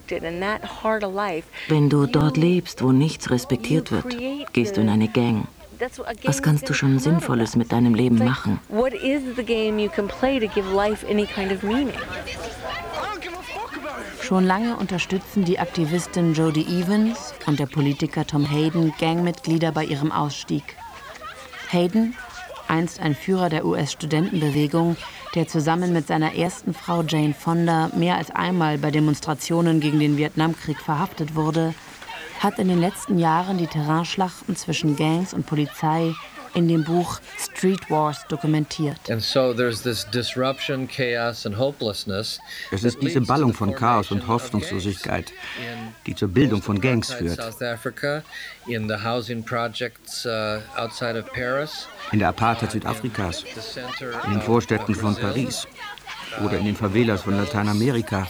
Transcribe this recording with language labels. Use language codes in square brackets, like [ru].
[de] Wenn du dort lebst, wo nichts respektiert wird, gehst du in eine Gang. Was kannst du schon Sinnvolles mit deinem Leben machen? [en] What is the game you can play to give life any kind of meaning? [de] Schon lange unterstützen die Aktivistin Jody Evans und der Politiker Tom Hayden Gangmitglieder bei ihrem Ausstieg. Hayden, einst ein Führer der US-Studentenbewegung, der zusammen mit seiner ersten Frau Jane Fonda mehr als einmal bei Demonstrationen gegen den Vietnamkrieg verhaftet wurde, hat in den letzten Jahren die Terrainschlachten zwischen Gangs und Polizei in dem Buch Street Wars dokumentiert. [en] And so there's this disruption, chaos and hopelessness. [de] Es ist diese Ballung von Chaos und Hoffnungslosigkeit, die zur Bildung von Gangs führt. [en] In the housing projects outside of Paris. [de] In der Apartheid Südafrikas, in den Vorstädten von Paris oder in den Favelas von Lateinamerika.